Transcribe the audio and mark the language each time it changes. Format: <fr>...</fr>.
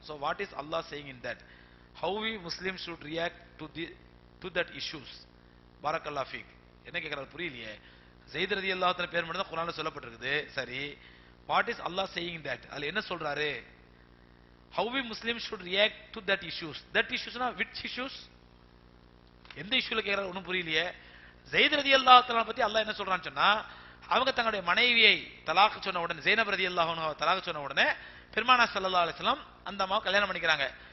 <en>So what is Allah saying in that? How we Muslims should react to that issues?</en> <ta>Barakallahu feek. என்ன கேக்குறாரு புரியலையே. Zayd radiyallahu anhu பேர் மட்டும் தான் குர்ஆன்ல சொல்லப்பட்டிருக்குது. சரி,</ta> <en>what is Allah saying in that?</en> <ta>அதுல என்ன சொல்றாரு?</ta> <en>How we Muslims should react to that issues? That issues na which issues?</en> <ta>எந்த இஷ்யூல கேக்குறாரு ஒன்றும் புரியலையே. ஜெயித் ரலியல்லாஹு தஆலா பத்தி அல்லாஹ் என்ன சொல்றான்னு சொன்னா, அவங்க தங்களுடைய மனைவியை தலாக் சொன்ன உடனே, ஜெய்னப் ரலியல்லாஹு அன்ஹா தலாக் சொன்ன உடனே பெருமானார் ஸல்லல்லாஹு அலைஹி வஸல்லம் அந்த அம்மாவை கல்யாணம் பண்ணிக்கிறாங்க.</ta>